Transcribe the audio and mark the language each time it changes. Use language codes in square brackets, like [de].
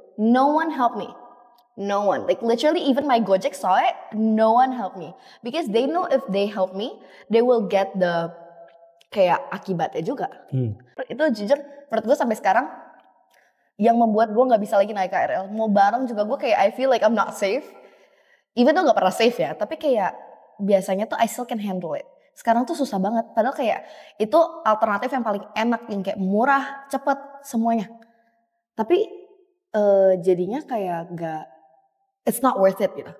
[en] No one help me, no one, like literally even my Gojek saw it, no one help me because they know if they help me, they will get the kayak akibatnya juga. [id] Itu jujur menurut gue sampai sekarang yang membuat gue nggak bisa lagi naik KRL. [en] Mau bareng juga gue kayak I feel like I'm not safe. [id] Even though gak pernah safe ya, tapi kayak biasanya tuh I still can handle it. Sekarang tuh susah banget, padahal kayak itu alternatif yang paling enak, yang kayak murah, cepet semuanya. Tapi jadinya kayak gak, it's not worth it gitu.